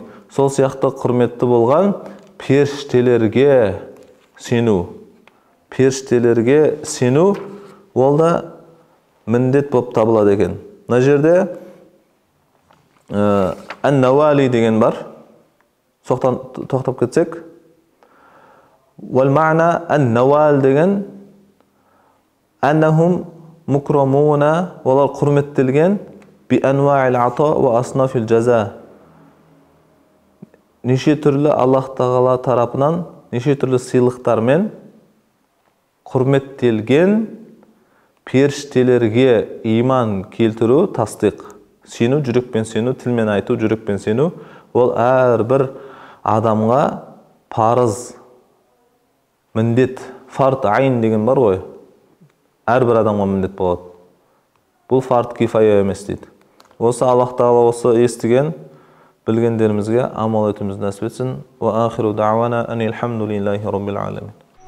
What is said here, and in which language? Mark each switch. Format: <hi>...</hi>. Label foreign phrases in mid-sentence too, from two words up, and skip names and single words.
<kk>Сол сияқты құрметті болған періштелерге сену. Періштелерге сену ол да міндет болып табылады екен. Мына жерде ан-навали деген бар. Тоқтап кетсек.</kk> <ar>والمعنى النوال</ar> <kk>деген</kk> <ar>أنهم مكرمون,</ar> <kk>олар құрметтелген</kk> <ar>بأنواع العطاء وأصناف الجزاء.</ar> <kk>Неше түрлі Аллах Тағала тарапынан неше түрлі сыйлықтармен құрметтелген періштелерге иман келтіру тасдиқ. Сену, жүрекпен сену, тілмен айту, жүрекпен сену, ол әрбір адамға парыз, міндет.</kk> <ar>فرض عين</ar> <kk>деген бар ғой. Әрбір адамға міндет болады. Бұл</kk> <ar>فرض كفاية</ar> <kk>емес дейді. Осы Аллах Тағала осы естіген, білгендерімізге амал етуімізді нәсіп етсін.</kk> <ar>وآخر دعوانا أن الحمد لله رب العالمين.</ar>